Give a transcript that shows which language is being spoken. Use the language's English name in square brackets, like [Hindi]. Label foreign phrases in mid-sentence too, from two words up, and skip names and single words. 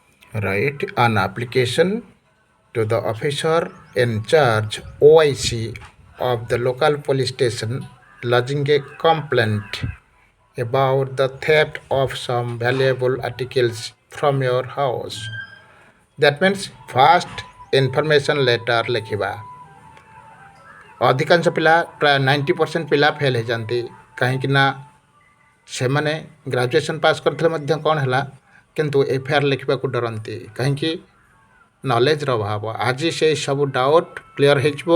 [English] Write an application to the officer in charge OIC of the local police station lodging a complaint about the theft of some valuable articles from your house. That means first information letter ଲେଖିବା। [Odia] ଅଧିକାଂଶ ପିଲା ପ୍ରାୟ 90% ପିଲା ଫେଲ୍ ହେଇଯାନ୍ତି କାହିଁକି ନା ସେମାନେ [English] graduation pass [Odia] କରିଥିଲେ ମଧ୍ୟ କ'ଣ ହେଲା କିନ୍ତୁ ଏଫଆଇଆର୍ ଲେଖିବାକୁ ଡରନ୍ତି କାହିଁକି ନଲେଜର ଅଭାବ। ଆଜି ସେଇ ସବୁ [English] doubt clear [Odia] ହେଇଯିବ।